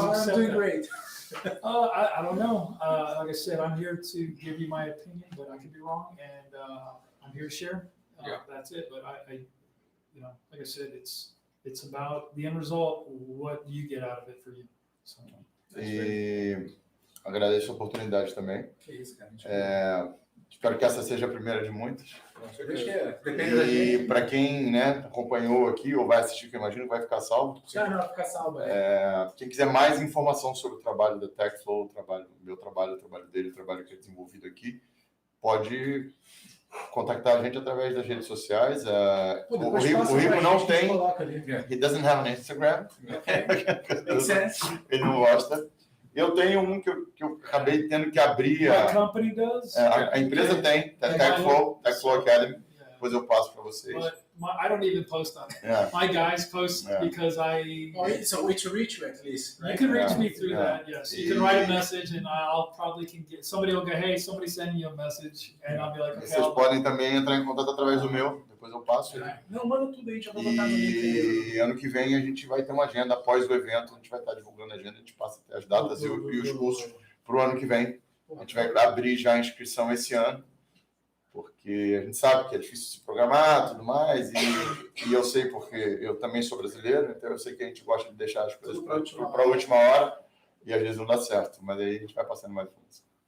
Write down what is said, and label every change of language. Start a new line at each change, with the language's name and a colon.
English: far, I'm accept doing that. great. I don't know. Like I said, I'm here to give you my opinion, but I could be wrong, and I'm here to share. Yeah. That's it. But I, you know, like I said, it's about the end result. What do you get out of it for you? So,
Portuguese: E agradeço a oportunidade também. Que isso, cara. Espero que essa seja a primeira de muitas. Com Acho certeza. que depende da gente. E para quem, né, acompanhou aqui ou vai assistir, que eu imagino que vai ficar salvo. Não, fica salvo. Quem quiser mais informação sobre o trabalho da TechFlow, o meu trabalho, o trabalho dele, o trabalho que é desenvolvido aqui, pode contactar a gente através das redes sociais. O Rigo não tem.
English: He doesn't have an Instagram. Makes sense.
Portuguese: Ele não gosta. Eu tenho um que eu acabei tendo que abrir.
English: what company does?
Portuguese: A empresa tem, TechFlow Academy.
English: Yeah.
Portuguese: Depois eu passo para vocês.
English: But I don't even post on it. Yeah. My guys post Yeah. because I. Oh, it's a way to reach you at least, You can reach Yeah. me through Yeah. that, yes. You can write a message, and I'll probably can get somebody will go, hey, somebody sending you a message, and I'll be like, okay.
Portuguese: Vocês podem também entrar em contato através do meu. Depois eu passo. Não, manda tudo aí, já vou botar no link. E ano que vem a gente vai ter uma agenda após o evento. A gente vai estar divulgando a agenda. A gente passa até as datas e os cursos para o ano que vem. A gente vai abrir já a inscrição esse ano, porque a gente sabe que é difícil se programar e tudo mais, e eu sei porque eu também sou brasileiro, então eu sei que a gente gosta de deixar as coisas para a última hora, e às vezes não dá certo, mas aí a gente vai passando mais informação.